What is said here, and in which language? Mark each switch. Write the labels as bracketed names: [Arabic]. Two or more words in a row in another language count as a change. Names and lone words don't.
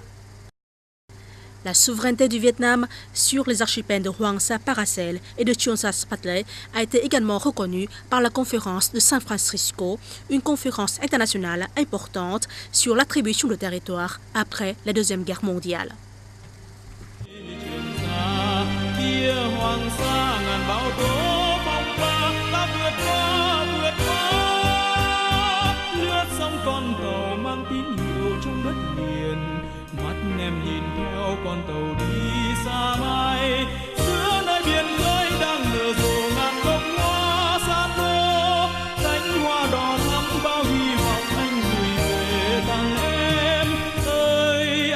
[French] La souveraineté du Vietnam sur les archipels de Hoàng Sa Paracel et de Trường Sa Spratly a été également reconnue par la conférence de San Francisco, une conférence internationale importante sur l'attribution de territoire après la Deuxième Guerre mondiale. [Vietnamese] Con tàu mang tín hiệu trong đất liền, mắt em nhìn theo con tàu đi xa mãi, giữa nơi biển khơi đang nở rộ ngàn gốc hoa xa tô, cánh hoa đỏ thắm bao hy vọng anh gửi về thằng em ơi.